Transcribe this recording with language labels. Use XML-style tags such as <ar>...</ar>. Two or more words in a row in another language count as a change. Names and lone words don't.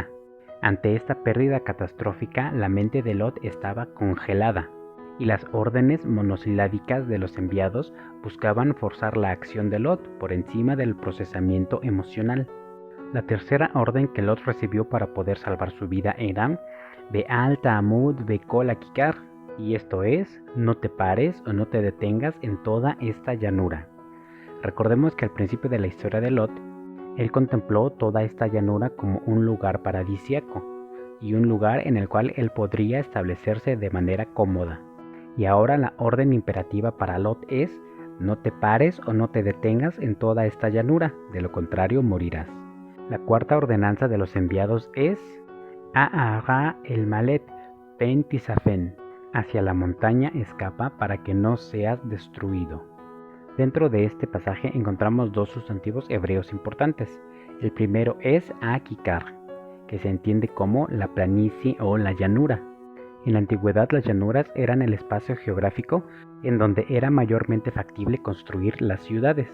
<es>Ante esta pérdida catastrófica, la mente de Lot estaba congelada, y las órdenes monosilábicas de los enviados buscaban forzar la acción de Lot por encima del procesamiento emocional. La tercera orden que Lot recibió para poder salvar su vida era</es> <he>ואל תעמוד בכל הכיכר,</he> <es>y esto es: no te pares o no te detengas en toda esta llanura. Recordemos que al principio de la historia de Lot, él contempló toda esta llanura como un lugar paradisíaco y un lugar en el cual él podría establecerse de manera cómoda. Y ahora la orden imperativa para Lot es: no te pares o no te detengas en toda esta llanura, de lo contrario morirás. La cuarta ordenanza de los enviados es</es> <he>ההרה המלט פן תספה,</he> <es>hacia la montaña escapa para que no seas destruido. Dentro de este pasaje encontramos dos sustantivos hebreos importantes. El primero es Akikar, que se entiende como la planicie o la llanura. En la antigüedad, las llanuras eran el espacio geográfico en donde era mayormente factible construir las ciudades.</es>